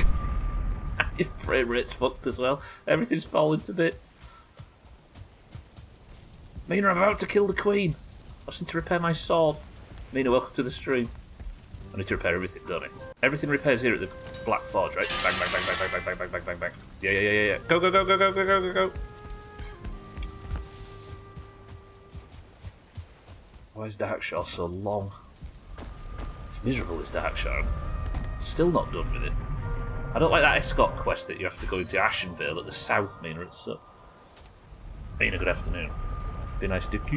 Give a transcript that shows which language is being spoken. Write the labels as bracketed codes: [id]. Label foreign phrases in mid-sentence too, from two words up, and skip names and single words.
[en] Your frame rate's fucked as well. Everything's falling to bits. Mina, I'm about to kill the queen. I just need to repair my sword. Mina, welcome to the stream. I need to repair everything, don't I? Everything repairs here at the Black Forge, right? Bang, bang, bang, bang, bang, bang, bang, bang, bang, bang. Yeah. Go, go, go, go, go, go, go, go, go. Why is Darkshaw so long? It's miserable, this Darkshaw. Still not done with it. I don't like that escort quest that you have to go into Ashenvale at the south, Mina. It's so... Mina, good afternoon. Be nice to keep.